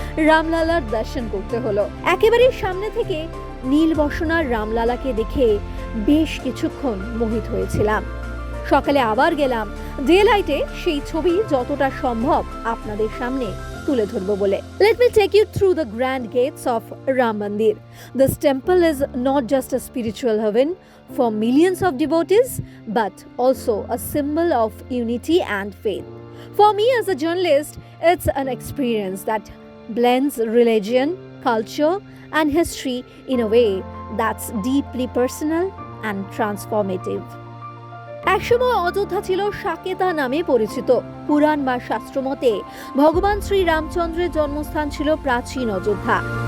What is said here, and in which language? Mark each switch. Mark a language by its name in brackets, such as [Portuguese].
[Bangla] রামলালার দর্শন করতে হলো। একেবারে সামনে থেকে নীল বসনার রামলালাকে দেখে বেশ কিছুক্ষণ মোহিত হয়েছিলাম। সকালে আবার গেলাম ডে লাইটে সেই ছবি যতটা সম্ভব আপনাদের সামনে তুলে ধরবো বলে। [English] Let me take you through the grand gates of Ram Mandir. This temple is not just a spiritual heaven for millions of devotees, but also a symbol of unity and faith. For me as a journalist, it's an experience that blends religion, culture, and history in a way that's deeply personal and transformative. [Bangla] একসময় অযোধ্যা ছিল সাকেতা নামে পরিচিত। পুরাণ বা শাস্ত্র মতে ভগবান শ্রী রামচন্দ্রের জন্মস্থান ছিল প্রাচীন অযোধ্যা।